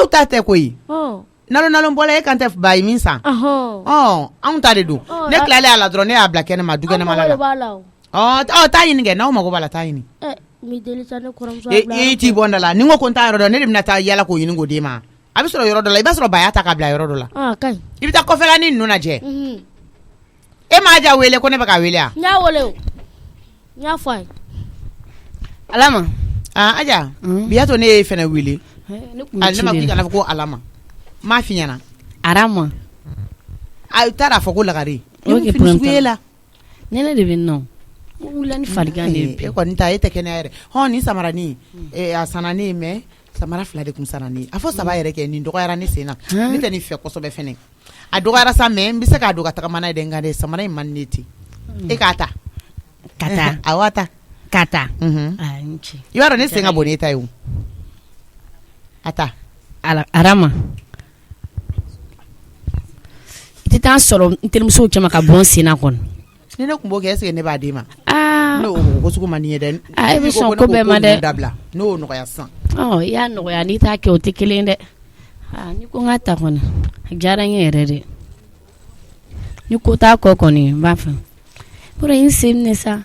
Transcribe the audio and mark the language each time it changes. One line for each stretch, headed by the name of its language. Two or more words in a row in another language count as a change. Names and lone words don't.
Bambara: aw ta tɛ koyi nalo bɔla e kan tɛ ba ye min san anw ta de don ne tilalen a la dɔrɔn ne y'a bila kɛnɛma du kɛnɛma la taa ɲini kɛ n'aw mago b'a la taa ɲini i t'i bɔ n da la ni n ko n t'a yɔrɔ dɔn ne de bɛna taa yala k'o ɲini k'o d'e ma a bɛ sɔrɔ yɔrɔ dɔ la i b'a sɔrɔ ba y'a ta k'a bila yɔrɔ dɔ la i bɛ taa kɔfɛla ni ninnu lajɛ e m'a ja wele ko ne bɛ ka wele a n y'a wele o n y'a fɔ a ye Alama aja biya to ne ye fɛnɛ wele ne ma k'i kana fɔ ko Alama m'a f'i ɲɛna Arama. A taara fɔ ko lagare. Ok, Fini sugu la. Ne de bɛ nɔ. Wula ni faligan de e kɔni ta e tɛ kɛnɛya yɛrɛ. Hɔn ni samarani a sanani mais samara 2 de kun sanani. A fɔ 3 yɛrɛ kɛ nin dɔgɔyara ne sen na. Ne tɛ ni fɛ kɔsɔbɛ fɛnɛ. A dɔgɔyara sa mais n bɛ se k'a don ka tagama n'a ye dɛ nka dɛ samara in man ne ten. E k'a ta. Ka taa. Awɔ ta. Ka taa. I b'a dɔn ne sen ka bon n'e ta ye o. A ta. Arama. I tɛ taa sɔrɔ n terimusow cɛman ka bɔ n sen na kɔni. Ni ne kun b'o kɛ
French: est-ce que
Bambara: ne b'a d'e ma? N'o ko sugu man di ye dɛ. I bɛ sɔn ko bɛɛ ma dɛ. N'o nɔgɔya sisan. I y'a nɔgɔya n'i t'a kɛ o tɛ kelen dɛ. Ni ko n k'a ta kɔni a diyara n ye yɛrɛ de. Ni ko t'a kɔ kɔni n b'a fɛ. Bɔra n sen minɛ sa.